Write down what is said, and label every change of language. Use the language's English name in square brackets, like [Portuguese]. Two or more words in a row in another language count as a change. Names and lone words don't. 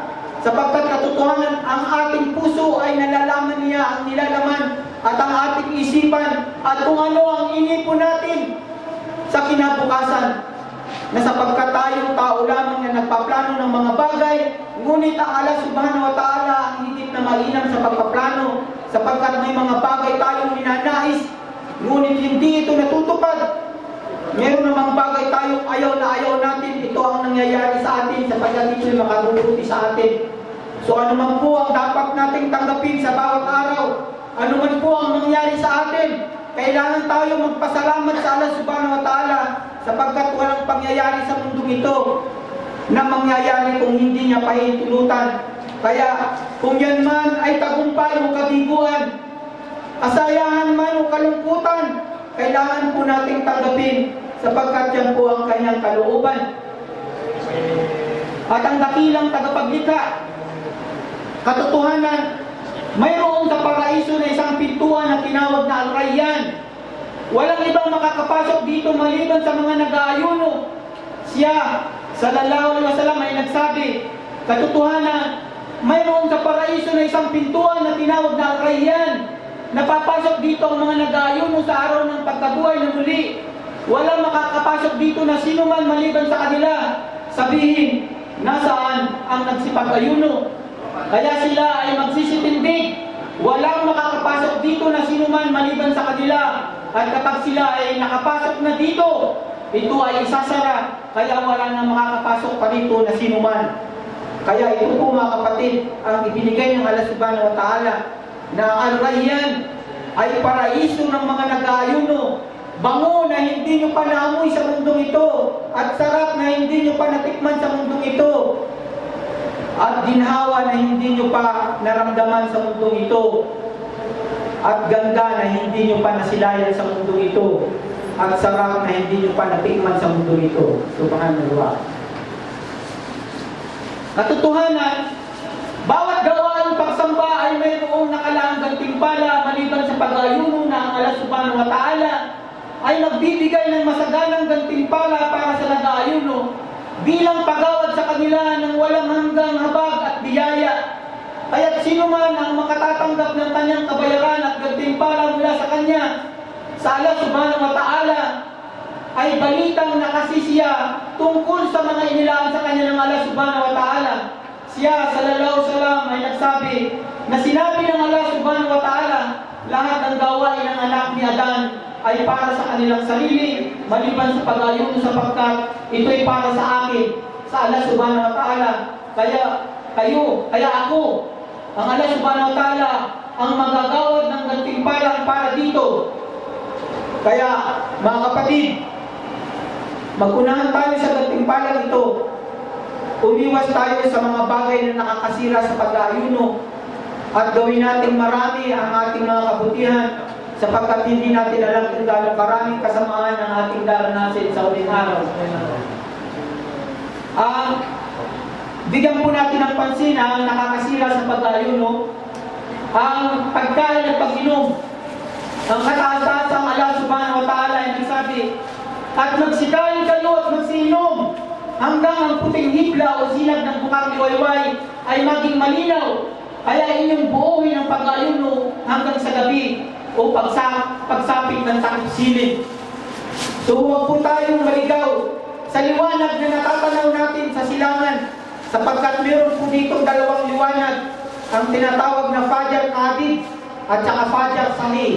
[Filipino] Sapagkat katotohanan, ang ating puso ay nalalaman niya ang nilalaman, at ang ating isipan at kung ano ang inipon natin sa kinabukasan. Na sapagkat tayong tao lamang na nagpaplano ng mga bagay, ngunit ang Allah [Arabic] سبحانه وتعالى [Filipino] ang higit na mainam sa pagpaplano, sapagkat may mga bagay tayong ninanais, ngunit hindi ito natutupad. Meron namang bagay tayong ayaw na ayaw natin, ito ang nangyayari sa atin, sapagkat ito'y makaduluti sa atin. So ano man po ang dapat nating tanggapin sa bawat araw, ano man po ang nangyari sa atin, kailangan tayo magpasalamat sa Allah [Arabic] سبحانه وتعالى, [Filipino] sapagkat walang pangyayari sa mundong ito na mangyayari kung hindi niya pahintulutan. Kaya kung yan man ay tagumpay o kabiguan, kasayahan man o kalungkutan, kailangan po nating tanggapin, sapagkat yan po ang kanyang kalooban. At ang dakilang tagapaglikha, katotohanan, mayroon sa paraiso na isang pintuan na tinawag na Al-Rayyan. Walang ibang makakapasok dito maliban sa mga nag-aayuno. Siya, [Arabic] صلى الله عليه وسلم, [Filipino] ay nagsabi, katotohanan, mayroon sa paraiso na isang pintuan na tinawag na Al-Rayyan. Napapasok dito ang mga nag-aayuno sa araw ng pagkabuhay na muli. Walang makakapasok dito na sino man maliban sa kanila. Sabihin, nasaan ang nagsipag-ayuno? Kaya sila ay magsisitindig. Walang makakapasok dito na sino man maliban sa kanila. At kapag sila ay nakapasok na dito, ito ay isasara, kaya wala na makakapasok pa rito na sinuman. Kaya ito po mga kapatid, ang ibinigay ng Allah [Arabic] سبحانه وتعالى, [Filipino] na ang Rayyan ay paraiso ng mga nag-aayuno, bango na hindi nyo pa naamoy sa mundong ito, at sarap na hindi nyo pa natikman sa mundong ito, at ginhawa na hindi nyo pa naramdaman sa mundong ito, at ganda na hindi nyo pa nasilayan sa mundong ito, at sarap na hindi nyo pa natikman sa mundong ito. [Arabic] سبحان الله. [Filipino] Katotohanan, bawat gawaing pagsamba ay mayroong nakalaang gantimpala maliban sa pag-ayuno na ang Allah [Arabic] سبحانه وتعالى [Filipino] ay nagbibigay ng masaganang gantimpala para sa nag-aayuno bilang pagawad sa kanila ng walang hanggang habag at biyaya. Kaya't sino man ang makatatanggap ng kanyang kabayaran at gantimpala mula sa kanya, sa Allah [Arabic] سبحانه وتعالى, [Filipino] ay balitang nakasisiya tungkol sa mga inilaan sa kanya ng Allah [Arabic] سبحانه وتعالى. [Filipino] Siya, [Arabic] صلى الله عليه وسلم, [Filipino] ay nagsabi na sinabi ng Allah [Arabic] سبحانه وتعالى, [Filipino] lahat ng gawain ng anak ni Adan ay para sa kanilang sarili, maliban sa pag-ayuno sapagkat ito'y para sa akin, sa Allah [Arabic] سبحانه وتعالى. [Filipino] Kaya ako, ang Allah [Arabic] سبحانه وتعالى, [Filipino] ang magagawad ng gantimpalang para dito. Kaya, mga kapatid, mag-unahan tayo sa gantimpalang ito. Umiwas tayo sa mga bagay na nakakasira sa pag-aayuno at gawin nating marami ang ating mga kabutihan sapagkat hindi natin alam kung gaano karaming kasamaan ang ating daranasin sa huling araw. Bigyan po natin ng pansin ang nakakasira sa pag-aayuno, ang pagkain at pag-inom. Ang kataas-taasang Allah [Arabic] سبحانه وتعالى [Filipino] ay nagsabi, at magsikain kayo at magsiinom hanggang ang puting hibla o sinag ng bukang liwayway ay maging malinaw. Kaya inyong buuhin ang pag-ayuno hanggang sa gabi o pagsapit ng takip silid. So huwag po tayong maligaw sa liwanag na natatanaw natin sa silangan, sapagkat meron po ditong dalawang liwanag, ang tinatawag na [Arabic] فجر كاذب [Filipino] at saka [Arabic] فجر صحيح.